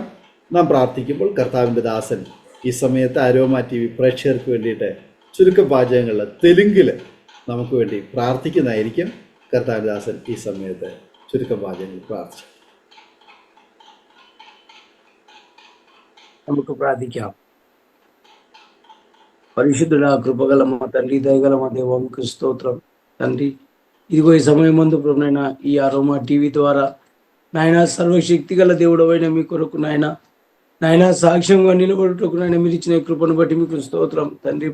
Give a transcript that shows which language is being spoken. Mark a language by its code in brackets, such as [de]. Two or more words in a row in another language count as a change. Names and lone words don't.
[ml] നാം പ്രാർത്ഥിക്കുമ്പോൾ കർത്താവിൻ്റെ ദാസൻ ഈ സമയത്ത് അരോമ TV പ്രേക്ഷകർക്ക് വേണ്ടിയിട്ട് ചുരുക്കം വാചകങ്ങളിൽ തെലുങ്കിൽ നമുക്ക് വേണ്ടി പ്രാർത്ഥിക്കുന്നതായിരിക്കും. കർത്താവിൻ്റെ ദാസൻ ഈ സമയത്ത് ചുരുക്കം വാചകങ്ങൾ പ്രാർത്ഥിച്ചു. നമുക്ക് പ്രാർത്ഥിക്കാം. [te] పరిశుద్ధుడా, కృపగల మా తండ్రి, దయగల మా దేవానికి స్తోత్రం తండ్రి. ఇదిగో ఈ సమయం ముందు ప్రభునైనా ఈ అరోమా TV ద్వారా నాయన సర్వశక్తి గల దేవుడు అయిన మీ కొరకు నాయన సాక్ష్యంగా నిలబడుటకు నాయన మీరు ఇచ్చిన కృపను బట్టి మీకు స్తోత్రం తండ్రి.